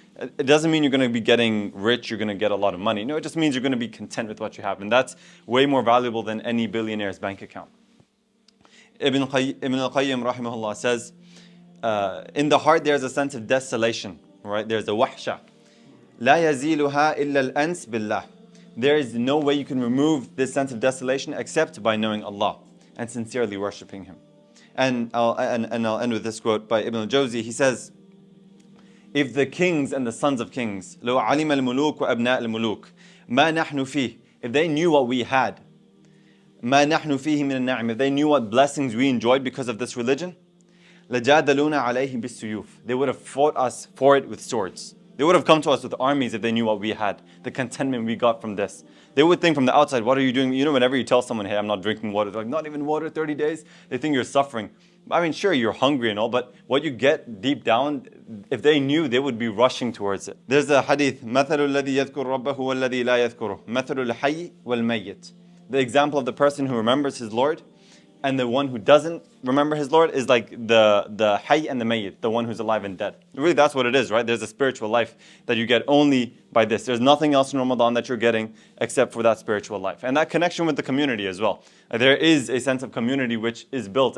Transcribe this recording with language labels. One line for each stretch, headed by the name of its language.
English: It doesn't mean you're going to be getting rich, you're going to get a lot of money. No, it just means you're going to be content with what you have. And that's way more valuable than any billionaire's bank account. Ibn al-Qayyim rahimahullah says, in the heart there's a sense of desolation, right? There's a wahsha.
Arabic: لا يزيلها إلا الأنس بالله.
English: There is no way you can remove this sense of desolation except by knowing Allah and sincerely worshipping Him. And I'll end with this quote by Ibn al-Jawzi. He says, if the kings and the sons of kings,
Arabic: لو علم الملوك وأبناء الملوك ما نحن فيه,
English: if they knew what we had,
Arabic: ما نحن فيه من النعم,
English: if they knew what blessings we enjoyed because of this religion,
Arabic: لجادلونا عليه بالسيوف,
English: they would have fought us for it with swords. They would have come to us with armies if they knew what we had, the contentment we got from this. They would think from the outside, what are you doing? You know, whenever you tell someone, hey, I'm not drinking water, they're like, not even water, 30 days? They think you're suffering. I mean, sure, you're hungry and all, but what you get deep down, if they knew, they would be rushing towards it. There's a hadith,
Arabic: مَثَلُ الَّذِي يَذْكُرُ رَبَّهُ وَالَّذِي لَا يَذْكُرُهُ مَثَلُ الْحَيِّ وَالْمَيِّتِ.
English: The example of the person who remembers his Lord and the one who doesn't remember his Lord is like the hayy and the mayyit, the one who's alive and dead. Really, that's what it is, right? There's a spiritual life that you get only by this. There's nothing else in Ramadan that you're getting except for that spiritual life. And that connection with the community as well. There is a sense of community which is built.